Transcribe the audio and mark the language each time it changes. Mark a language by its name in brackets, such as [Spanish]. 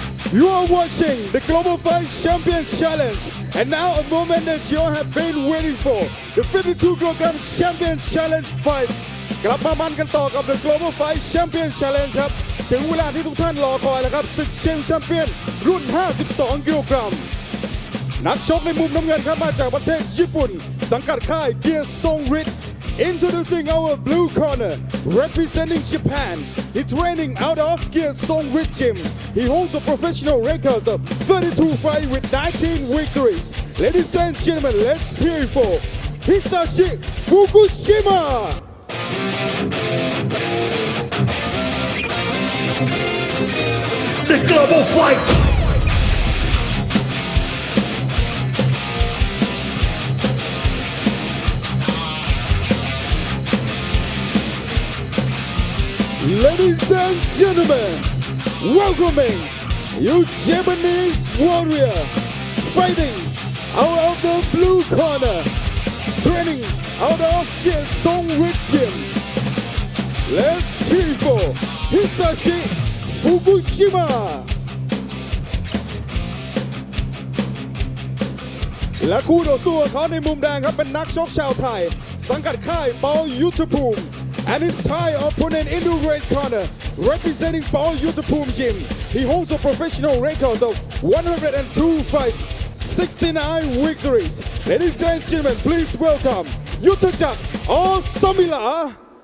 [English] You are watching the Global Fight Champion Challenge and now a moment that you all have been waiting for the 52 kilogram Champion Challenge fight [Thai] กลับมามันกันต่อกับ the Global Fight Champion Challenge ครับถึงเวลาที่ทุกท่านรอคอยแล้วครับศึกชิงแชมเปี้ยนรุ่น 52 กิโลกรัมนักชกในมุมน้ำเงินครับมาจากประเทศญี่ปุ่นสังกัดค่ายเกียรติทรงฤทธิ์ [English] Introducing our blue corner, representing Japan. He's training out of Gear Song Rit Gym. He holds a professional record of 32 fights with 19 victories. Ladies and gentlemen, let's hear it for Hisashi Fukushima. The Global Fight. Ladies and gentlemen, welcoming you Japanese warrior fighting out of the blue corner, training out of the Song Rit Gym. Let's hear it for Hisashi Fukushima. [Thai] และคู่ต่อสู้ของเขาในมุมแดงครับเป็นนักชกชาวไทยสังกัดค่ายเปายุทธภูมิ [English] and his Thai opponent in the red corner representing Paul Yuthapum Gym. He holds a professional record of 102 fights, 69 victories. Ladies and gentlemen, please welcome Yuthajak or Samila.